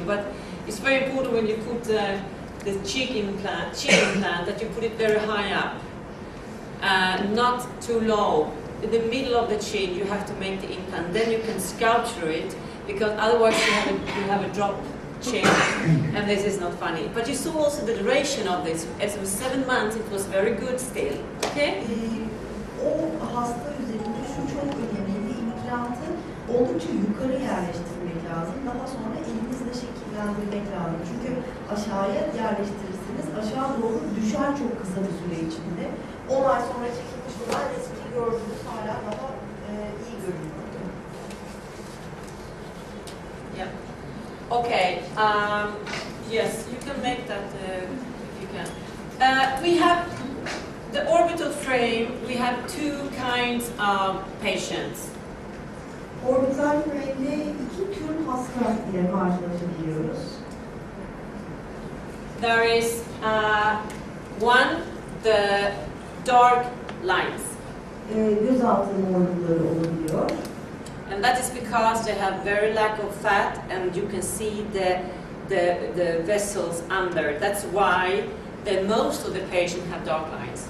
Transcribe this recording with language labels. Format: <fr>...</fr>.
<en>But it's very important when you put the chin implant that you put it very high up, not too low. In the middle of the chin, you have to make the implant. Then you can sculpture it, because otherwise you have a drop chin, and this is not funny. But you saw also the duration of this. As it was 7 months, it was very good still. Okay.</en> <tr>O hasta üzerinde şu çok önemli. İmplantı oldukça yukarı yerleştirmek lazım. Daha sonra elinizle şekillendirmek lazım. Çünkü aşağıya yerleştirirsiniz. Aşağı doğru düşer çok kısa bir süre içinde. 10 ay sonra çekilmiş olan resmi gördüğünüz hala daha iyi görünüyor.</tr> <en>Yeah. Okay. Yes, you can make that if you can. We have the orbital frame. We have two kinds of patients.</en> <tr>Orbital frame'de iki tür hasta ile karşılaşabiliyoruz.</tr> <en>There is one, the dark lines.</en> <tr>Gözaltı morlukları olabiliyor.</tr> <en>And that is because they have very lack of fat, and you can see the vessels under. That's why most of the patients have dark lines.</en>